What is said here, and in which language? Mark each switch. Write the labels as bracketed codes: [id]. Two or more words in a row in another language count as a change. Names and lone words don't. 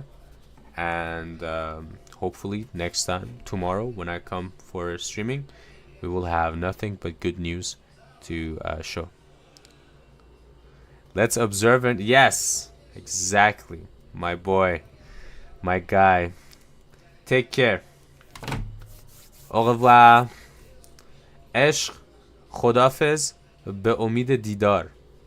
[en] And hopefully next time, tomorrow, when I come for streaming, we will have nothing but good news to show. Let's observe it. Yes, exactly, my boy, my guy. Take care. [fr] Au revoir. [fa] عشق خدافظ به امید دیدار.